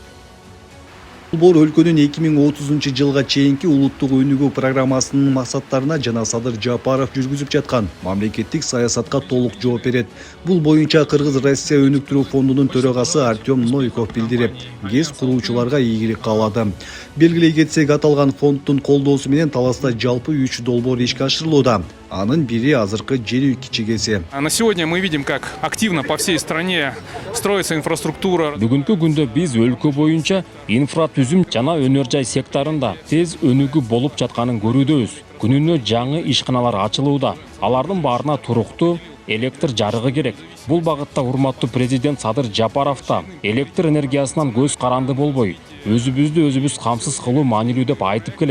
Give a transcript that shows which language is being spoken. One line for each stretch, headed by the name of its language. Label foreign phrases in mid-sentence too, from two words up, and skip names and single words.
Kyrgyz: Долбоор өлкөнүн 2030 жылга чейинки улуттук өнүгүү программасынын максаттарына жана Садыр Жапаров жүргүзүп жаткан мамлекеттик саясатка толук жооп берет. Бул боюнча Кыргыз Россия өнүктүрүү фондунун төрагасы Артем Новиков билдирип, ГЭС куруучуларга ийгилик каалады. Белгилей кетсек, аталган фонддун колдоосу менен Таласта жалпы 3 долбоор ишке ашырылууда. Анын бири азыркы жер үй кичи ГЭСи.
Russian: На сегодня мы видим, как активно по всей стране строится инфраструктура.
Kyrgyz: Бүгүнкү күндө биз өлкө боюнча инфратүзүм жана өнөр жай секторунда тез өнүгүү болуп жатканын көрүүдөбүз. Күнүнө жаңы ишканалар ачылууда. Алардын баарына туруктуу электр жарыгы керек. Бул багытта урматтуу президент Садыр Жапаров да электр энергиясынан көз каранды болбой, өзүбүз камсыз кылуу маанилүү деп айтып келет.